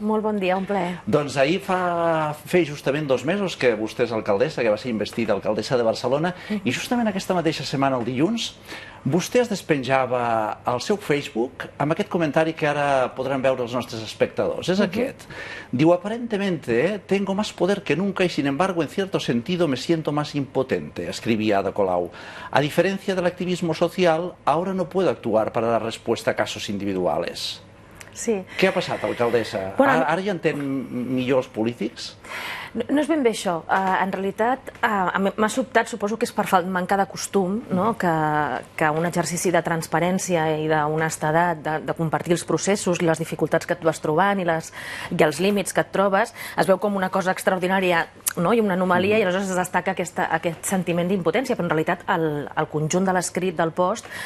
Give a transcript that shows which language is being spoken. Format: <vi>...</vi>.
<ca>Molt bon dia, un plaer. Doncs ahir fa justament 2 mesos que vostè és alcaldessa, que va ser investida alcaldessa de Barcelona, i justament aquesta mateixa setmana, el dilluns, vostè es despenjava al seu Facebook amb aquest comentari que ara podran veure els nostres espectadors. És aquest.</ca> <es>Diu, aparentemente tengo más poder que nunca y sin embargo en cierto sentido me siento más impotente, escribía Ada Colau. A diferencia del activismo social, ahora no puedo actuar para dar respuesta a casos individuales.</es> <ca>Sí. Què ha passat, alcaldessa? Ara ja entén millor els polítics? No és ben bé això. En realitat, m'ha sobtat, suposo que és per mancar de costum, que un exercici de transparència i d'honestedat, de compartir els processos, les dificultats que et vas trobant i els límits que et trobes, es veu com una cosa extraordinària i una anomalia, i aleshores es destaca aquest sentiment d'impotència, però en realitat el conjunt de l'escrit del post</ca>